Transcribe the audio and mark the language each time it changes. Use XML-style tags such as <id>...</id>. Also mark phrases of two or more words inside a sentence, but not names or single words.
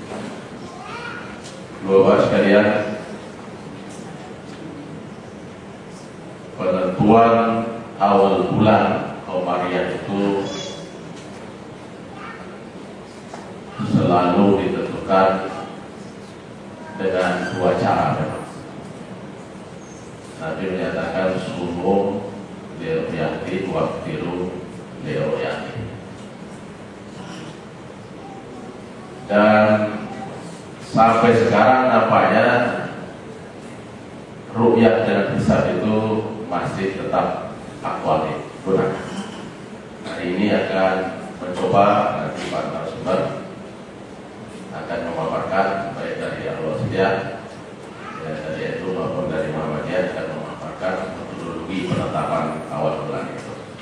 <id>Bapak sekalian, penentuan awal bulan Komariah itu selalu ditentukan dengan 2 cara memang.</id> <ar>Nabi menyatakan صوموا لرؤية وأفطروا لرؤية.</ar> <id>Dan sampai sekarang nampaknya ru'yat dengan hisab itu masih tetap aktual digunakan. Hari ini akan mencoba nanti Pak narasumber akan memaparkan baik dari Al-Wasitiyah dan dari itu maupun dari Muhammadiyah akan memaparkan metodologi penetapan awal bulan itu.</id>